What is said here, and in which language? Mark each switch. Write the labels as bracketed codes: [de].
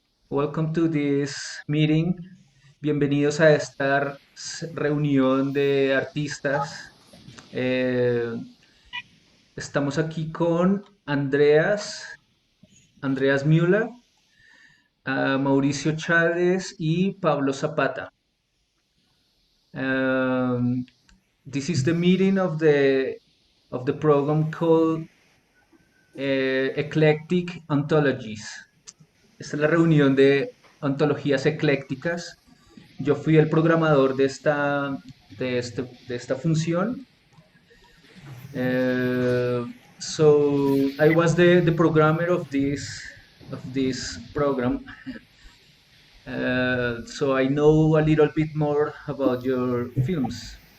[en] Welcome to this meeting. [es] Bienvenidos a esta reunión de artistas. Eh, Estamos aquí con Andreas Müller, Mauricio Chávez y Pablo Zapata. [en] Um, this is the meeting of the program called Eclectic Ontologies. [es] Esta es la reunión de ontologías eclécticas. Yo fui el programador de esta función. [en] Uh, so I was the programmer of this program. So I know a little bit more about your films.